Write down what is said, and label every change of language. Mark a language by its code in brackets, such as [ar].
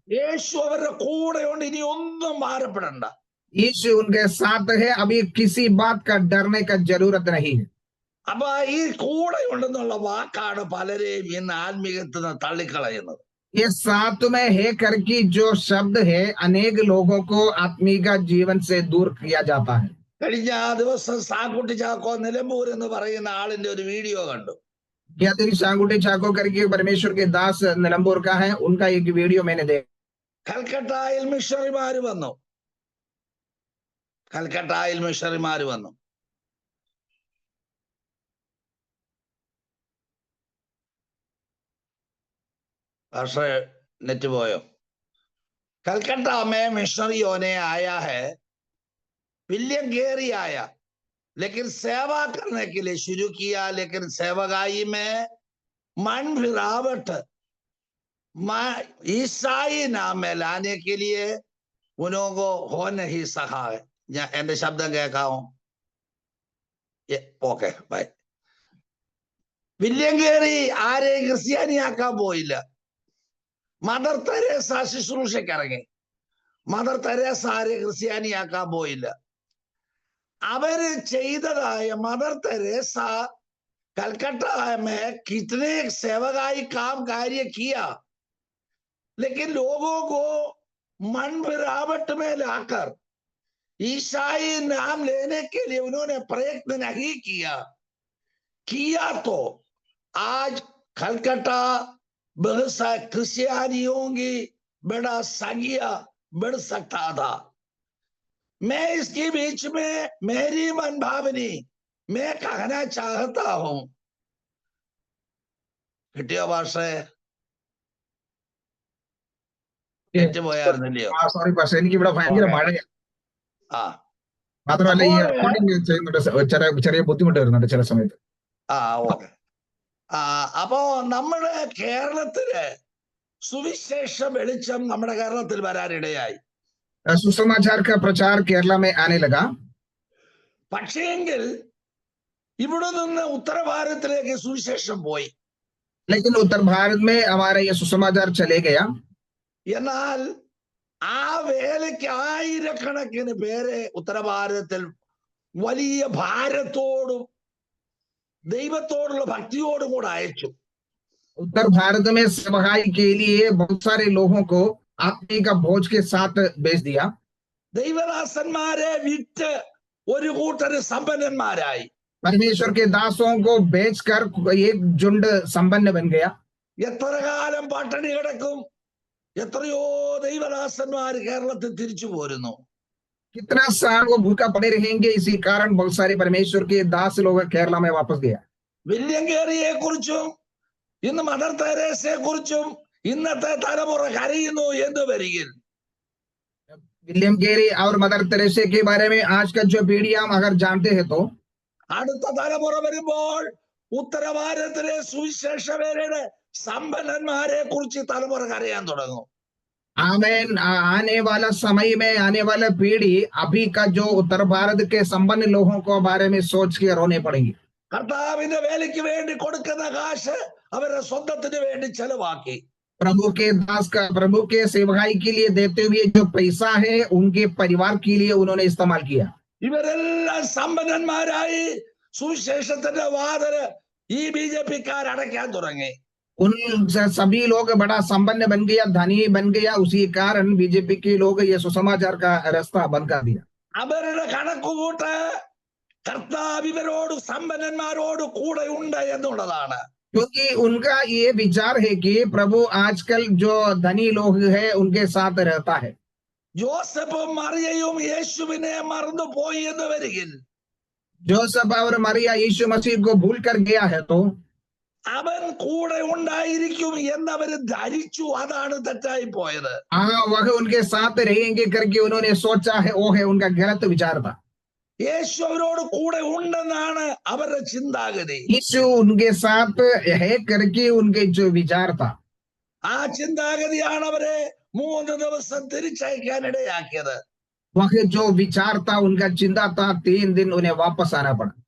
[ml] യേശു അവരുടെ കൂടെയുണ്ട്, ഇനി ഒന്നും ഭാരപ്പെടണ്ട. [hi] यीशु उनके साथ है, अभी किसी बात का डरने का जरूरत नहीं है। [ml] അപ്പൊ ഈ കൂടെയുണ്ടെന്നുള്ള വാക്കാണ് പലരെയും ഇന്ന് ആത്മീയത്തിൽ നിന്ന് തള്ളിക്കളയുന്നത്. [hi] ये साथ में है करके जो शब्द है अनेक लोगों को आत्मिक जीवन से दूर किया जाता है। [ml] കഴിഞ്ഞ ദിവസം സാക്കുട്ടി ചാക്കോ നിലമ്പൂർ എന്ന് പറയുന്ന ആളിന്റെ ഒരു വീഡിയോ കണ്ടു. [hi] क्या दिन सांगुटी चाको करके परमेश्वर के दास निलंबूर का है, उनका एक वीडियो मैंने देखा। [ml] കൽക്കട്ടയിൽ മിഷണറിമാര് വന്നു. കൽക്കട്ടയിൽ മിഷണറിമാര് വന്നു. പക്ഷേ നെറ്റ് പോയോ? [hi] कलकत्ता में मिशनरियों ने आया है, विलियम गेरी आया, लेकिन सेवा करने के लिए शुरू किया, लेकिन सेवकाई में मन फिरावट ईसाई नाम में लाने के लिए उन्हों को हो नहीं सका है. [ml] എന്റെ ശബ്ദം കേൾക്കാമോ? Okay bye. വില്യം ഗേറി ആരെയും ക്രിസ്ത്യാനിയാക്കാൻ പോയില്ല. മദർ തെരേസ ശുശ്രൂഷയ്ക്ക് ഇറങ്ങി. മദർ തെരേസ ആരെ ക്രിസ്ത്യാനിയാക്കാൻ പോയില്ല. അവര് ചെയ്തതായ [hi] മദർ തെരേസ कलकत्ता में कितने सेवकाई काम कार्य किया, लेकिन लोगों को मन फिरावट में लाकर ईसाई नाम लेने के लिए उन्होंने प्रयत्न नहीं किया तो आज कलकत्ता बहुत सा क्रिश्चियनियों की बड़ा संख्या बढ़ सकता था. मैं इसके बीच में मेरी मन भावनी मैं कहना चाहता हूं. [ml] കിട്ടിയോ ഭാഷേ? നെറ്റ് പോയായിരുന്നില്ലയോ? സോറി പക്ഷെ എനിക്ക് ഇവിടെ ഭയങ്കര മഴയാണ്. മാത്രമല്ല ഈ റെക്കോർഡിംഗ് ചെയ്യുന്നുണ്ട്, ചെറിയ ബുദ്ധിമുട്ട് വരുന്നുണ്ട് ചില സമയത്ത്. ഓക്കെ. അപ്പോ നമ്മുടെ കേരളത്തില് സുവിശേഷ വെളിച്ചം നമ്മുടെ കേരളത്തിൽ വരാനിടയായി. [hi] सुसमाचार का प्रचार केरला में आने लगा. [ml] പക്ഷേങ്കിൽ ഇവിടെ നിന്ന് ഉത്തര ഭാരതത്തിലേക്ക് സുവിശേഷം പോയി. [hi] लेकिन उत्तर भारत में हमारा ये सुसमाचार चले गया. [ml] എന്നാൽ ആ വേലയ്ക്ക് ആയിരക്കണക്കിന് പേരെ ഉത്തര ഭാരതത്തിൽ വലിയ ഭാരത്തോടും ദൈവത്തോടുള്ള ഭക്തിയോടും കൂടെ അയച്ചു. [hi] उत्तर भारत में सेवकाई के लिए बहुत सारे लोगों को आत्मा का भोज के साथ भेज दिया. [ml] ദൈവദാസന്മാരെ വിറ്റ് ഒരു കൂട്ടര് സമ്പന്നന്മാരായി. [hi] परमेश्वर के दासों को बेचकर एक झुंड संपन्न बन गया. [ml] എത്ര കാലം പട്ടിണി കിടക്കും? എത്രയോ ദൈവദാസന്മാർ കേരളത്തിൽ തിരിച്ചു പോരുന്നു. [hi] कितना साल वो भूखा पड़े रहेंगे, इसी कारण बहुत सारे परमेश्वर के दास लोग केरला में वापस गया. [ml] വില്യം ഗേറിയെ കുറിച്ചും ഇന്ന് മദർ തെരേസയെ കുറിച്ചും ഇന്നത്തെ തലമുറ കരയുന്നു എന്ന് വരികിൽ [hi] विलियम गेरी और मदर तेरेसा के बारे में आज का जो पीढ़ी हम अगर जानते हैं तो [ml] അടുത്ത തലമുറ വരുമ്പോൾ ഉത്തര ഭാരതത്തിലെ സുവിശേഷ വേലയുടെ സമ്പന്നന്മാരെ കുറിച്ച് തലമുറ കരയാൻ തുടങ്ങും. [hi] आमेन। आने वाला समय में आने वाला पीढ़ी अभी का जो उत्तर भारत के संपन्न लोगों को बारे में सोच के रोने पड़ेंगे। [ml] കർത്താവിന്റെ വേലയ്ക്ക് വേണ്ടി കൊടുക്കുന്ന കാശ് അവരുടെ സ്വന്തത്തിന് വേണ്ടി ചെലവാക്കി. [hi] प्रभु के दास का प्रभु के सेवकाई के लिए देते हुए जो पैसा है उनके परिवार के लिए उन्होंने इस्तेमाल किया। [ml] ഇവരെല്ലാം സമ്പന്നന്മാരായി സുവിശേഷത്തിന്റെ വാതില് ഈ BJP-ക്കാർ അടയ്ക്കാൻ തുടങ്ങി. [hi] उन सभी लोग बड़ा संपन्न बन गया, धनी बन गया, उसी कारण बीजेपी के लोग ये सुसमाचार का रास्ता बंद कर दिया। [ml] അവരുടെ കണക്കുകൂട്ട് കർത്താവ് ഇവരോട് സമ്പന്നന്മാരോട് കൂടെ ഉണ്ട് എന്നുള്ളതാണ്. [hi] क्योंकि उनका ये विचार है कि प्रभु आजकल जो धनी लोग हैं उनके साथ रहता है। [ml] ജോസഫും മറിയയും യേശുവിനെ മറന്നു പോയി എന്ന് വരികിൽ [hi] जोसेफ और मरिया यीशु मसीह को भूल कर गया है तो [ml] അവൻ കൂടെ ഉണ്ടായിരിക്കും എന്നവര് ധരിച്ചു. അതാണ് തെറ്റായി പോയത്. [hi] वह उनके साथ रहेंगे करके उन्होंने सोचा है, वो है उनका गलत विचार था। [ml] യേശു അവരോട് കൂടെ ഉണ്ടെന്നാണ് അവരുടെ ചിന്താഗതി. [hi] यीशु उनके साथ है करके उनके जो विचार था, [ml] ആ ചിന്താഗതിയാണ് അവരെ 3 ദിവസം തിരിച്ചയക്കാൻ ഇടയാക്കിയത്. [hi] वह जो विचार था उनका चिंता था, 3 दिन उन्हें वापस आना पड़ा।